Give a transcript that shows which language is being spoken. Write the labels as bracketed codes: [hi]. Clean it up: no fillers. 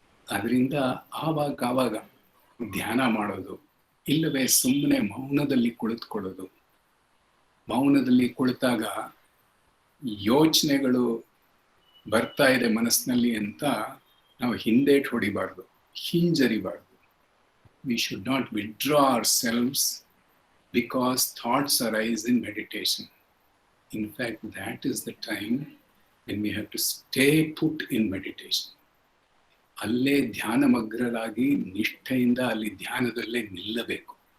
[kn] ಅದರಿಂದ ಆವಾಗ ಧ್ಯಾನ ಮಾಡೋದು, ಇಲ್ಲವೇ ಸುಮ್ಮನೆ ಮೌನದಲ್ಲಿ ಕುಳಿತುಕೊಳ್ಳೋದು. ಮೌನದಲ್ಲಿ ಕುಳಿತಾಗ ಯೋಚನೆಗಳು ಬರ್ತಾ ಇದೆ ಮನಸ್ಸಿನಲ್ಲಿ ಅಂತ ನಾವು ಹಿಂದೇಟು ಹೊಡಿಬಾರ್ದು, ಹಿಂಜರಿಬಾರ್ದು. [en] We should not withdraw ourselves because thoughts arise in meditation. In fact, that is the time when we have to stay put in meditation. [kn] ಅಲ್ಲೇ ಧ್ಯಾನಮಗ್ನರಾಗಿ ನಿಷ್ಠೆಯಿಂದ ಅಲ್ಲಿ ಧ್ಯಾನದಲ್ಲೇ ನಿಲ್ಲಬೇಕು.